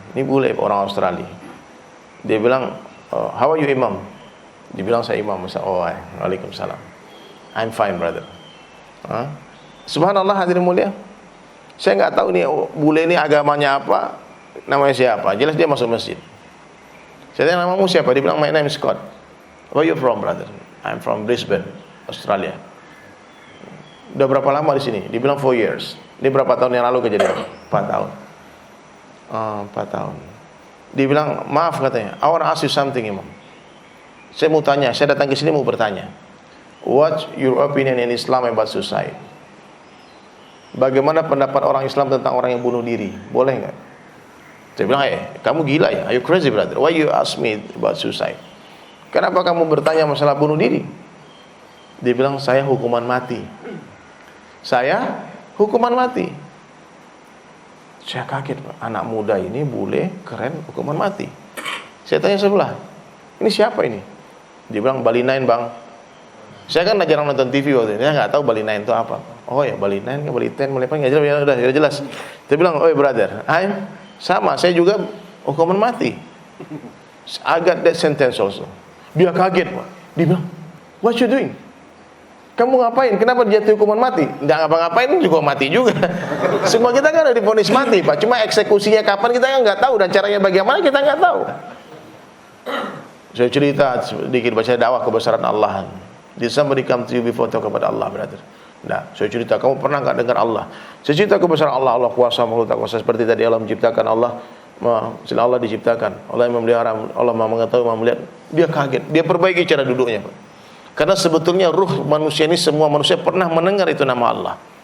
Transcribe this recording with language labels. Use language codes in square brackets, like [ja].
[id] Ini bule orang Australia. Dia bilang, [en] how are you [id] Imam? Dia bilang saya Imam. [en] Oh, waalaikumsalam. I'm fine brother. Subhanallah, [id] hadirin mulia. Saya nggak tahu nih bule ini agamanya apa, namanya siapa. Jelas dia masuk masjid. Saya tanya, namamu siapa? [en] Dia bilang, my name is Scott. Where you from brother? I'm from Brisbane, Australia. [id] Udah berapa lama di sini? Dia bilang [en] 4 years. [id] Ini berapa tahun yang lalu kejadian? 4 tahun. 4 tahun. Dia bilang, maaf katanya, [en] I want to ask you something Imam. [id] Saya mau tanya, saya datang ke sini mau bertanya. [en] What's your opinion in Islam about suicide? [id] Bagaimana pendapat orang Islam tentang orang yang bunuh diri? Boleh nggak? Saya bilang, kamu gila ya? [en] Are you crazy brother? Why you ask me about suicide? [id] Kenapa kamu bertanya masalah bunuh diri? Dia bilang, saya hukuman mati. Saya hukuman mati. Saya kaget, Pak. Anak muda ini bule, keren, hukuman mati. Saya tanya sebelah, ini siapa ini? Dia bilang, Bali 9 bang. Saya kan jarang nonton TV waktu itu, saya nggak tahu Bali 9 itu apa. Oh ya, Bali 9, Bali 10, Bali 9, nggak jelas, udah jelas. Dia bilang, [en] oh brother, [id] sama, saya juga hukuman mati. [en] I got that sentence also. [id] Dia kaget, Pak. Dia bilang, [en] what you doing? [id] Kamu ngapain? Kenapa dijatuhi hukuman mati? Nggak ngapa-ngapain juga mati juga. Semua kita kan udah divonis mati, Pak. Cuma eksekusinya kapan kita kan nggak tahu, dan caranya bagaimana kita nggak tahu. Saya cerita sedikit, baca dakwah kebesaran Allah. [en] Did somebody come to you before talk about Allah, brother? [id] Nah, saya cerita, kamu pernah nggak dengar Allah? Saya cerita kebesaran Allah, Allah kuasa, makhluk tak kuasa. Seperti tadi Allah menciptakan, Allah diciptakan, Allah yang memelihara, Allah maha mengetahui, maha melihat. Dia kaget, dia perbaiki cara duduknya, Pak. Karena sebetulnya ruh manusia ini, semua manusia pernah mendengar itu nama Allah.